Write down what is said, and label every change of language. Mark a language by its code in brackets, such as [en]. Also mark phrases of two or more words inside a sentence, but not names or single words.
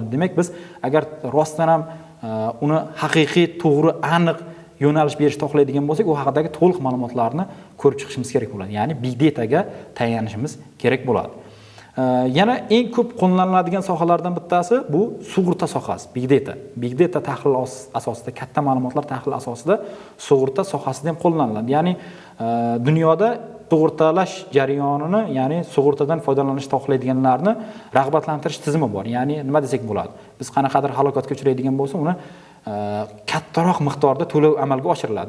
[uz] Demak, biz agar rostdan ham uni haqiqiy, to'g'ri, aniq yo'nalish berishni xohlaydigan bo'lsak, u haqidagi to'liq ma'lumotlarni ko'rib chiqishimiz kerak bo'ladi. Ya'ni [en] big dataga [uz] tayanishimiz kerak bo'ladi. Yana eng ko'p qo'llaniladigan sohalardan bittasi bu sug'urta sohasi, [en] big data. Big data [uz] tahlil asosida, katta ma'lumotlar tahlil asosida sug'urta sohasida ham qo'llaniladi. Ya'ni dunyoda sug'urtalash jarayonini, ya'ni sug'urtadan foydalanishni xohlaydiganlarni rag'batlantirish tizimi bor. Ya'ni nima desak bo'ladi? Biz qanaqadir halokatga uchraydigan bo'lsa, uni kattaroq miqdorda to'lov amalga oshiriladi.